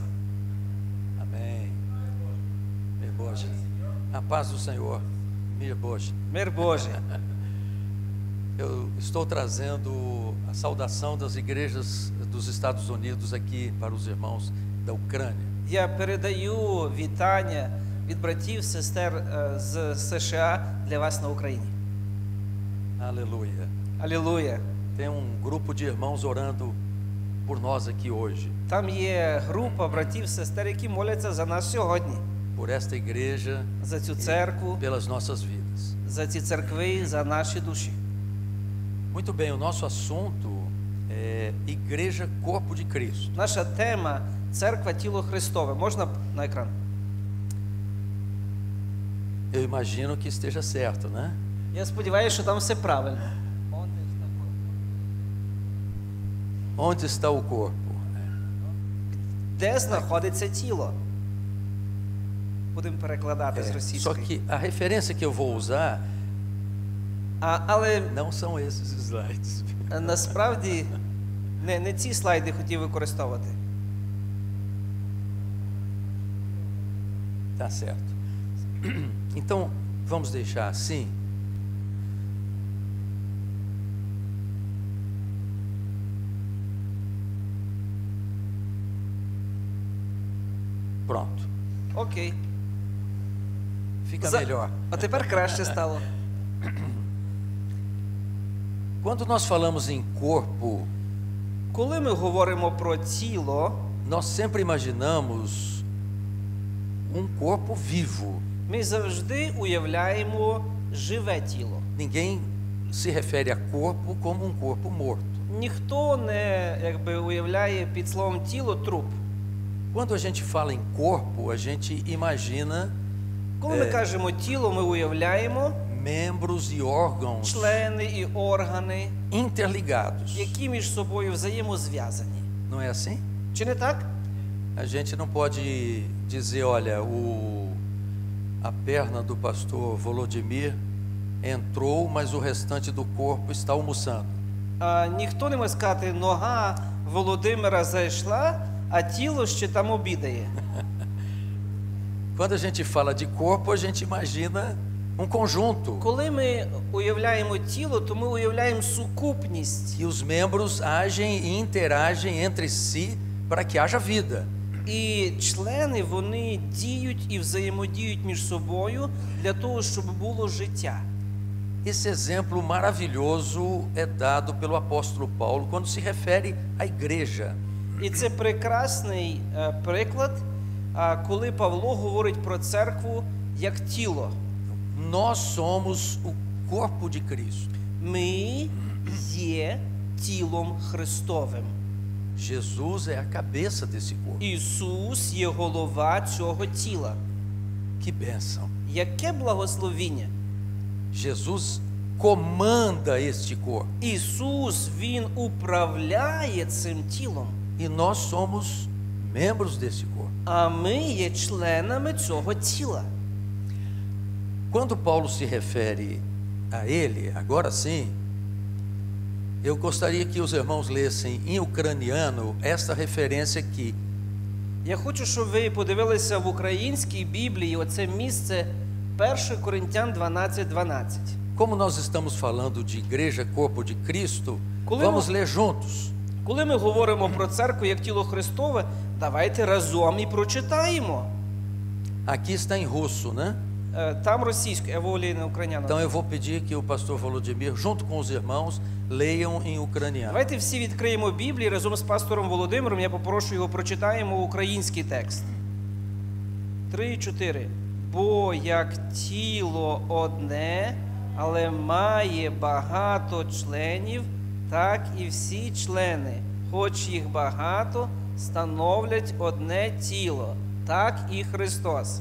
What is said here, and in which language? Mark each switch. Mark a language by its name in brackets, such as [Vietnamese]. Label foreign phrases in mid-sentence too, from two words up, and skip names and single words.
[Portuguese] Amém. [Ukrainian] Мир Боже. [Portuguese] A paz do Senhor. [Ukrainian] Мир Боже. Мир Божий. [Portuguese] Eu estou trazendo a saudação das igrejas dos Estados Unidos aqui para os irmãos da Ucrânia. [Ukrainian] Я передаю вітання від братів, сестер з США для вас на Україні. [Portuguese] Aleluia. [Ukrainian] Алілуя. [Portuguese] Tem grupo de irmãos orando por nós aqui hoje, [Ukrainian] Там є група братів, сестер, які моляться за нас сьогодні. [Portuguese] por esta igreja, [Ukrainian] За цю церкву, [Portuguese] pelas nossas vidas. [Ukrainian] за ці церкви, за наші душі. [Portuguese] Muito bem, o nosso assunto é Igreja Corpo de Cristo. [Ukrainian] Наша тема – церква, тіло Христове. Можна на екран? [Portuguese] Eu imagino que esteja certo, né? [Ukrainian] Я сподіваюся, що там все правильно. [Portuguese] Onde está o corpo? [Ukrainian] Де знаходиться тіло? Будемо перекладати з [Portuguese] Só [Ukrainian] російської. [Portuguese] que a referência que eu vou usar [Ukrainian] Але [Portuguese] não são esses slides. [Ukrainian] насправді не ці слайди хотів використовувати. [Portuguese] Tá certo. Então, vamos deixar assim. Pronto. [Ukrainian] Окей. [Portuguese] Fica melhor. [Ukrainian] А тепер краще стало. [Portuguese] Quando nós falamos em corpo, [Ukrainian] Коли ми говоримо про тіло, [Portuguese] nós sempre imaginamos um corpo vivo. [Ukrainian] ми завжди уявляємо живе тіло. [Portuguese] Ninguém se refere a corpo como um corpo morto. [Ukrainian] Ніхто не уявляє під словом тіло труп. [Portuguese] Quando a gente fala em corpo, a gente imagina [Ukrainian] Коли ми кажемо тіло, ми уявляємо [Portuguese] membros e órgãos [Ukrainian] члени і органи, [Portuguese] interligados. [Ukrainian] які між собою взаємозв'язані. [Portuguese] Não é assim? [Ukrainian] Чи не так? [Portuguese] A gente não pode dizer, olha, a perna do pastor Volodymyr entrou, mas o restante do corpo está almoçando. [Ukrainian] Ніхто не може сказати, нога Володимира зайшла, а тіло ще там обідає. [Portuguese] Quando a gente fala de corpo, a gente imagina um conjunto. [Ukrainian] Коли ми уявляємо тіло, то ми уявляємо сукупність. [Portuguese] E os membros agem e interagem entre si para que haja vida. [Ukrainian] І члени, вони діють і взаємодіють між собою для того, щоб було життя. [Portuguese] Esse exemplo maravilhoso é dado pelo apóstolo Paulo quando se refere à igreja. [Ukrainian] І це прекрасний приклад, коли Павло говорить про церкву як тіло. [Portuguese] Nós somos o corpo de Cristo. [Ukrainian] Ми є тілом Христовим. [Portuguese] Jesus é a cabeça desse corpo. [Ukrainian] Ісус є голова цього тіла. [Portuguese] Que bênção! [Ukrainian] Яке благословіння! [Portuguese] Jesus comanda este corpo. [Ukrainian] Ісус, Він управляє цим тілом, [Portuguese] E nós somos membros desse corpo. [Ukrainian] а ми є членами цього тіла. [Portuguese] Quando Paulo se refere a ele, agora sim, eu gostaria que os irmãos lessem em ucraniano esta referência aqui. [Ukrainian] Я хочу, щоб ви подивилися в українській Біблії оце місце 1 Коринтян 12:12. [Portuguese] Como nós estamos falando de igreja, corpo de Cristo, Quando vamos eu- ler juntos. [Ukrainian] Коли ми говоримо про церкву як тіло Христове, давайте разом і прочитаємо. [Portuguese] Aqui está em russo, né? [Ukrainian] Там російською, я волі на україняну. [Portuguese] Então eu vou pedir que o pastor Volodymyr, junto com os irmãos, leiam em ucraniano. [Ukrainian] Давайте всі відкриємо Біблію разом з пастором Володимиром. Я попрошу його, прочитаємо український текст. 3-4. Бо як тіло одне, але має багато членів, так і всі члени, хоч їх багато, становлять одне тіло, так і Христос.